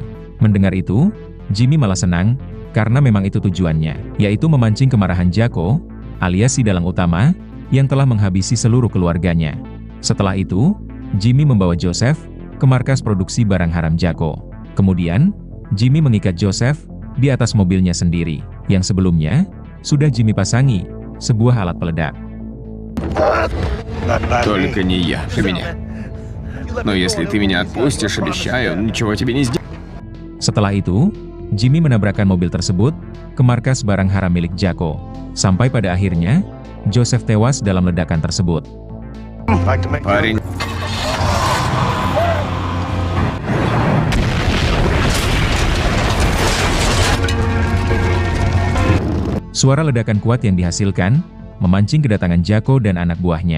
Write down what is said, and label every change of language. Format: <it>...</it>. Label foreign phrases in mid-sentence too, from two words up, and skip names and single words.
<id>Mendengar itu, Jimmy malah senang, karena memang itu tujuannya, yaitu memancing kemarahan Jacko, alias si dalang utama, yang telah menghabisi seluruh keluarganya. Setelah itu, Jimmy membawa Joseph ke markas produksi barang haram Jacko. Kemudian, Jimmy mengikat Joseph di atas mobilnya sendiri, yang sebelumnya sudah Jimmy pasangi sebuah alat peledak.</id> <ru>Только не я, ты меня. Но если ты меня отпустишь, обещаю, ничего тебе не сделаю.</ru> <id>Setelah itu, Jimmy menabrakkan mobil tersebut ke markas barang haram milik Jacko. Sampai pada akhirnya, Joseph tewas dalam ledakan tersebut.</id> <ru>Парень.</ru> <id>Suara ledakan kuat yang dihasilkan memancing kedatangan Jacko dan anak buahnya.</id>